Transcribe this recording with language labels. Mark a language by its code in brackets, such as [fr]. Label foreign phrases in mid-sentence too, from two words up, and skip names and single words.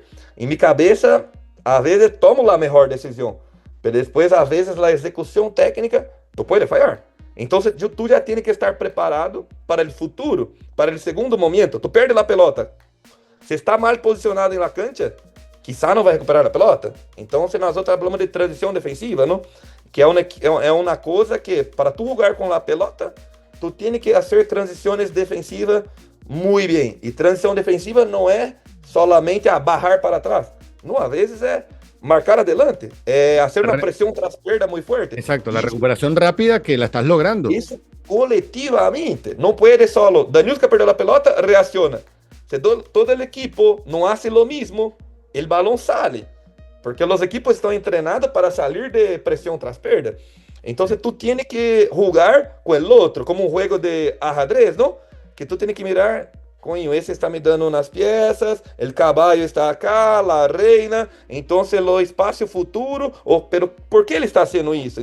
[es] En mi cabeza, a veces tomo la mejor decisión, pero después a veces la ejecución técnica, tú puedes fallar. Entonces tú ya tienes que estar preparado para el futuro, para el segundo momento. Tú pierdes la pelota. Se está mal posicionado en la cancha, quizá no va a recuperar la pelota. Entonces nosotros hablamos de transición defensiva, ¿no? [pt] Que é uma coisa que, para tu jogar com a pelota, [es] tu tienes que [pt] fazer transições defensivas muito bem. E transição defensiva não é solamente barrar para trás. Não, às vezes é marcar adelante, é fazer uma pressão tras perda muito forte. [es] Exacto, la recuperación rápida que la estás logrando. [pt] Isso coletivamente. Não pode solo. Danielska perdeu a pelota, reacciona. Se todo o equipo não [es] hace lo mismo, [pt] o balão sale. [es] Porque los equipos están entrenados para salir de presión tras perda. Entonces tú tienes que jugar con el otro, como un juego de ajedrez, ¿no? Que tú tienes que mirar, coño, ese está me dando unas piezas, el caballo está acá, la reina, entonces lo espacio futuro, pero ¿por qué él está haciendo eso?